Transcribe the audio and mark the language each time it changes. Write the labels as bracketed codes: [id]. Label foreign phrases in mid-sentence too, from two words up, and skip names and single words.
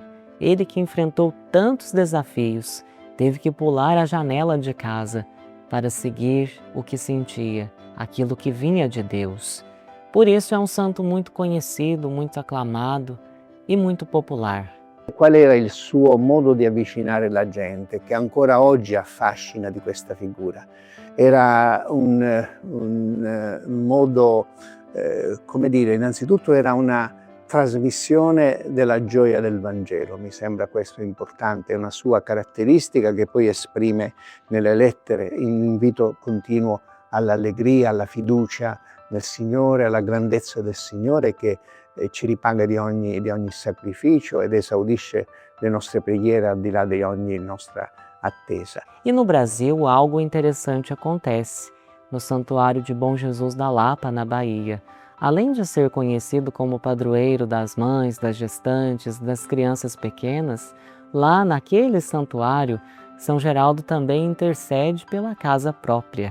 [pt] Ele que enfrentou tantos desafios, teve que pular a janela de casa para seguir o que sentia, aquilo que vinha de Deus. Por isso é um santo muito conhecido, muito aclamado e muito popular. [it] Qual era il suo modo di avvicinare la gente, che ancora oggi affascina di questa figura? Era un modo, come dire, innanzitutto era una trasmissione della gioia del Vangelo, mi sembra questo importante, è una sua caratteristica che poi esprime nelle lettere, in invito continuo all'allegria, alla fiducia nel Signore, alla grandezza del Signore che ci ripaga di ogni sacrificio ed esaudisce le nostre preghiere al di là di ogni nostra attesa. [pt] E no Brasil algo interessante acontece. No Santuário de Bom Jesus da Lapa, na Bahia, além de ser conhecido como padroeiro das mães, das gestantes, das crianças pequenas, lá naquele santuário, São Geraldo também intercede pela casa própria.